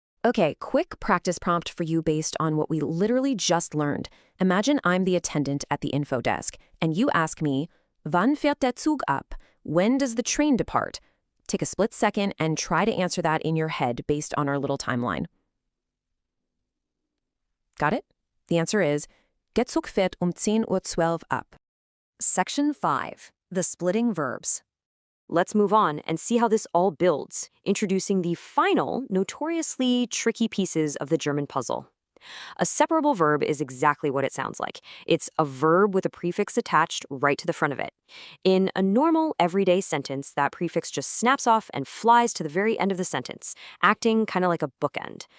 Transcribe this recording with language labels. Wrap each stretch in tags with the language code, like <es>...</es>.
<en>Okay, quick practice prompt for you based on what we literally just learned. Imagine I'm the attendant at the info desk, and you ask me,</en> <de>wann fährt der Zug ab?</de> <en>When does the train depart? Take a split second and try to answer that in your head based on our little timeline. Got it? The answer is,</en> <de>der Zug fährt 10:12 ab.</de> <en>Section 5. The splitting verbs. Let's move on and see how this all builds, introducing the final, notoriously tricky pieces of the German puzzle. A separable verb is exactly what it sounds like. It's a verb with a prefix attached right to the front of it. In a normal, everyday sentence, that prefix just snaps off and flies to the very end of the sentence, acting kind of like a bookend.</en>